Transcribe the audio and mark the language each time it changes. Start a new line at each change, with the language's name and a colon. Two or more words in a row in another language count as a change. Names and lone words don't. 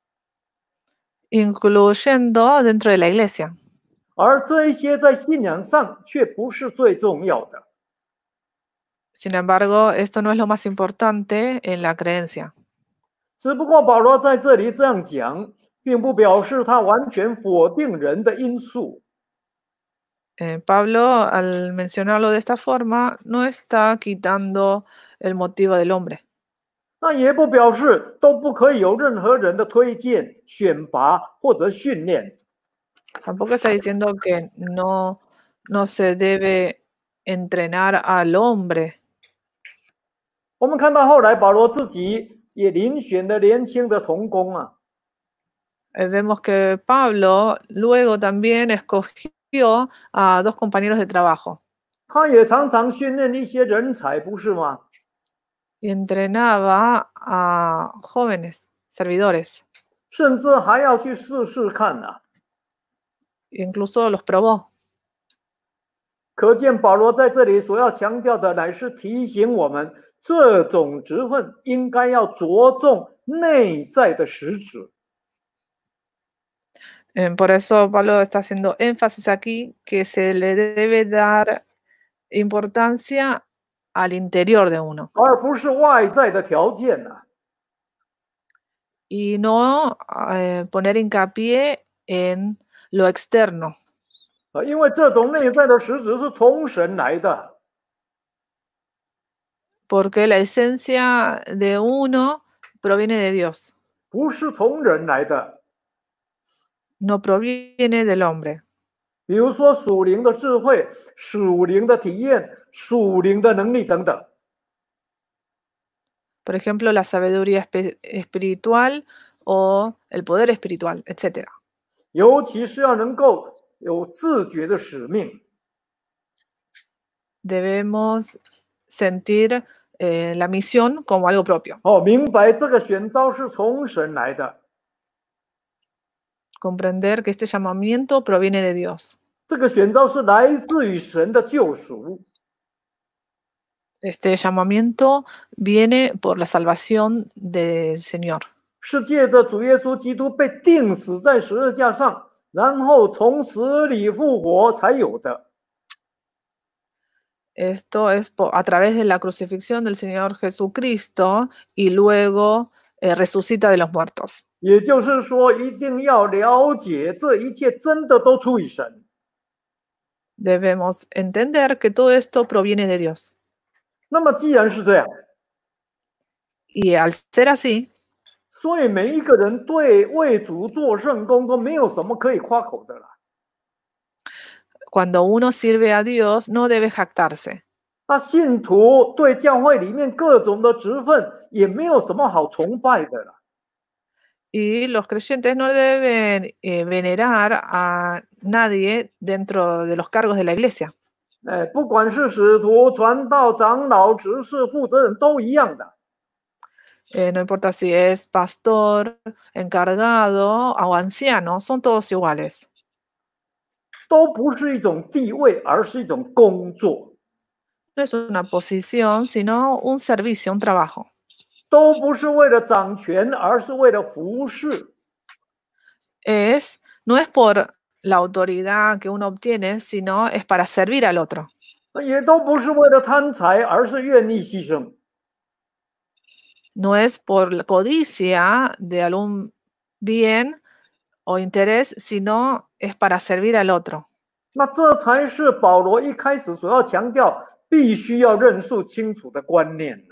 Spanish: incluyendo dentro de la iglesia.
Chinese: 而这一些在信仰上却不是最重要的。
Spanish: Sin embargo, esto no es lo más importante en la creencia.
Chinese: 只不过保罗在这里这样讲，并不表示他完全否定人的因素。
Spanish: Pablo, al mencionarlo de esta forma, no está quitando el motivo del hombre.
Chinese: 那也不表示都不可以有任何人的推荐、选拔或者训练。
Spanish: Tampoco está diciendo que no se debe entrenar al hombre.
Chinese: 我们看到后来保罗自己也遴选了年轻的童工啊，
Spanish: Vemos que Pablo luego también escogió a 2 compañeros de trabajo
Chinese: 他也常常训练一些人才，不是吗？
Spanish: y entrenaba a jóvenes servidores,
Chinese: 甚至还要去试试看啊。
Spanish: incluso los probó.
Chinese: 可见保罗在这里所要强调的，乃是提醒我们，这种职分应该要着重内在的实质。
Spanish: Por eso Pablo está haciendo énfasis aquí que se le debe dar importancia al interior de uno
Chinese: 而不是外在的条件啊。
Spanish: y no poner hincapié en lo externo,
Chinese: 因为这种内在的实质是从神来的，
Spanish: porque la esencia de uno proviene de Dios,
Chinese: 不是从人来的。
Spanish: no proviene del hombre.
Chinese: 比如说属灵的智慧、属灵的体验、属灵的能力等等。
Spanish: Por ejemplo, la sabiduría espiritual o el poder espiritual, etc.
Chinese: 尤其是要能够有自觉的使命。
Spanish: Debemos sentir la misión como algo propio,
Chinese: 明白这个选召是从神来的，
Spanish: comprender que este llamamiento proviene de Dios.
Chinese: 这个选召是来自于神的救赎。
Spanish: Este llamamiento viene por la salvación del Señor.
Chinese: 是借着主耶稣基督被钉死在十字架上，然后从死里复活才有的。
Spanish: Esto es a través de la crucifixión del Señor Jesucristo y luego resucita de los muertos.
Chinese: 也就是说，一定要了解这一切真的都出于神。
Spanish: Debemos entender que todo esto proviene de Dios.
Chinese: 那么既然是这样，
Spanish: Y al ser así,
Chinese: 所以每一个人对为主做圣工都没有什么可以夸口的了。
Spanish: cuando uno sirve a Dios, no debe jactarse.
Chinese: 那信徒对教会里面各种的职分也没有什么好崇拜的了。
Spanish: Y los creyentes no deben venerar a nadie dentro de los cargos de la iglesia.
Chinese: 不管是使徒、传道、长老、执事、负责人都一样的。
Spanish: No importa si es pastor, encargado o anciano, son todos iguales.
Chinese: 都不是一种地位，而是一种工作；
Spanish: No es una posición, sino un servicio, un trabajo.
Chinese: 都不是为了掌权，而是为了服侍；
Spanish: No es por la autoridad que uno obtiene, sino es para servir al otro.
Chinese: 也都不是为了贪财，而是愿意牺牲。
Spanish: No es por la codicia de algún bien o interés, sino es para servir al otro.
Chinese: 那这才是保罗一开始所要强调，必须要认识清楚的观念呐。